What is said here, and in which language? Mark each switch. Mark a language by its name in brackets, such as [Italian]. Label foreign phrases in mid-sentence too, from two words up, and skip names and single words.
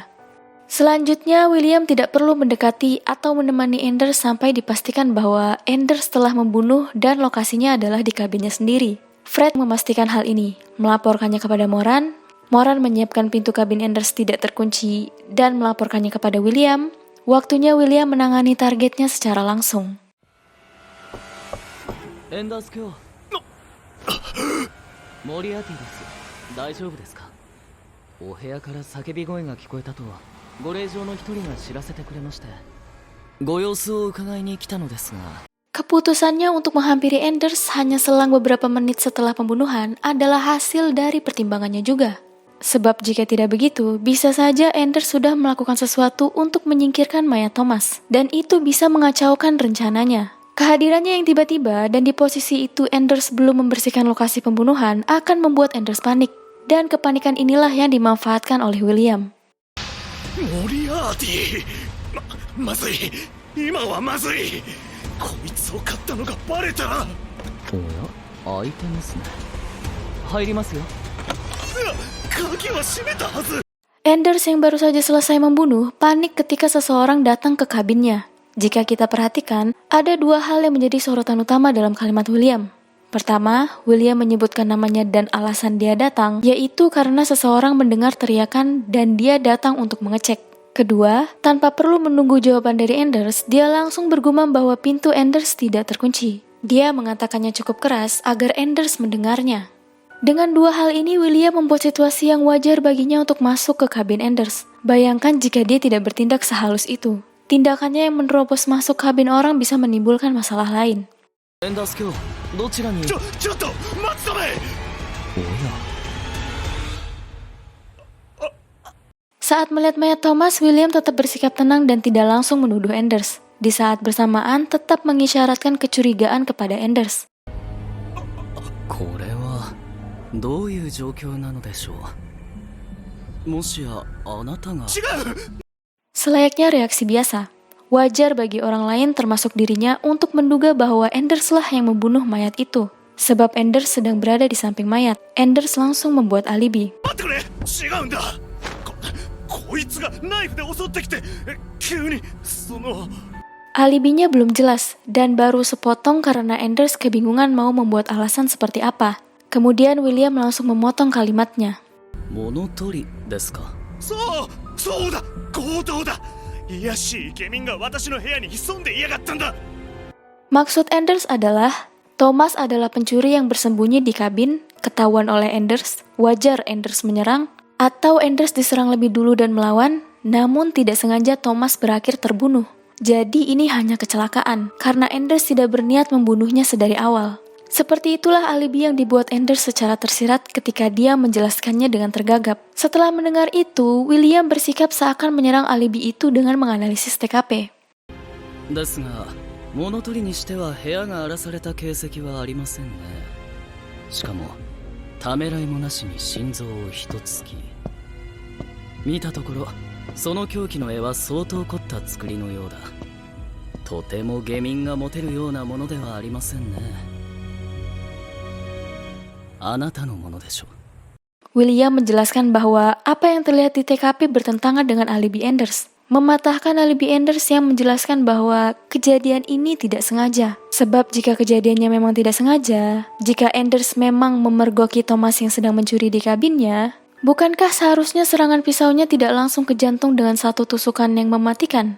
[Indonesian] Selanjutnya, William tidak perlu mendekati atau menemani Enders sampai dipastikan bahwa Enders telah membunuh dan lokasinya adalah di kabinnya sendiri. Fred memastikan hal ini, melaporkannya kepada Moran. Moran menyiapkan pintu kabin Enders tidak terkunci dan melaporkannya kepada William. Waktunya William menangani targetnya secara langsung. [Japanese] エンダース卿、モリアーティです。大丈夫ですか？お部屋から叫び声が聞こえたとご令嬢の一人が知らせてくれまして、ご様子を伺いに来たのですが。 [Indonesian] Keputusannya untuk menghampiri Enders hanya selang beberapa menit setelah pembunuhan adalah hasil dari pertimbangannya juga. Sebab jika tidak begitu, bisa saja Enders sudah melakukan sesuatu untuk menyingkirkan mayat Thomas, dan itu bisa mengacaukan rencananya. Kehadirannya yang tiba-tiba dan di posisi itu Enders belum membersihkan lokasi pembunuhan akan membuat Enders panik, dan kepanikan inilah yang dimanfaatkan oleh William. [Japanese] モリアーティ、まずい。今はまずい。こいつを買ったのがバレたら。おや、開いてますね。入りますよ。鍵は閉めたはず。 [Indonesian] Enders yang baru saja selesai membunuh panik ketika seseorang datang ke kabinnya. Jika kita perhatikan, ada dua hal yang menjadi sorotan utama dalam kalimat William. Pertama, William menyebutkan namanya dan alasan dia datang, yaitu karena seseorang mendengar teriakan dan dia datang untuk mengecek. Kedua, tanpa perlu menunggu jawaban dari Enders, dia langsung bergumam bahwa pintu Enders tidak terkunci. Dia mengatakannya cukup keras agar Enders mendengarnya. Dengan dua hal ini, William membuat situasi yang wajar baginya untuk masuk ke kabin Enders. Bayangkan jika dia tidak bertindak sehalus itu. Tindakannya yang menerobos masuk kabin orang bisa menimbulkan masalah lain. [Japanese] エンダース卿、どちらに。ちょっと待つため。おや。 [Indonesian] Saat melihat mayat Thomas, William tetap bersikap tenang dan tidak langsung menuduh Enders. Di saat bersamaan, tetap mengisyaratkan kecurigaan kepada Enders. [Japanese] これはどういう状況なのでしょう。もしやあなたが。違う。 [Indonesian] Selayaknya reaksi biasa. Wajar bagi orang lain termasuk dirinya untuk menduga bahwa Enders lah yang membunuh mayat itu. Sebab Enders sedang berada di samping mayat. Enders langsung membuat alibi. [Japanese] 待ってくれ。違うんだ。こいつがナイフで襲ってきて、急にその。 [Indonesian] Alibinya belum jelas dan baru sepotong karena Enders kebingungan mau membuat alasan seperti apa. Kemudian William langsung memotong kalimatnya. [Japanese] 物取りですか。そうだ、強盗だ。いやしいイケメンが私の部屋に潜んでいやがったんだ。 [Indonesian] Maksud Enders adalah Thomas adalah pencuri yang bersembunyi di kabin, ketahuan oleh Enders, wajar Enders menyerang, atau Enders diserang lebih dulu dan melawan, namun tidak sengaja Thomas berakhir terbunuh. Jadi ini hanya kecelakaan, karena Enders tidak berniat membunuhnya sedari awal. Seperti itulah alibi yang dibuat Anders secara tersirat ketika dia menjelaskannya dengan tergagap. Setelah mendengar itu, William bersikap seakan menyerang alibi itu dengan menganalisis TKP. [Japanese] ですが物取りにしては部屋が荒らされた形跡はありませんね。しかもためらいもなしに心臓を一突き、見たところその凶器の絵は相当凝った作りのようだ。とても下民が持てるようなものではありませんね。あなたのものでしょう。 [Indonesian] William menjelaskan bahwa apa yang terlihat di TKP bertentangan dengan alibi Anders. Mematahkan alibi Anders yang menjelaskan bahwa kejadian ini tidak sengaja. Sebab jika kejadiannya memang tidak sengaja, jika Anders memang memergoki Thomas yang sedang mencuri di kabinnya, bukankah seharusnya serangan pisaunya tidak langsung ke jantung dengan satu tusukan yang mematikan?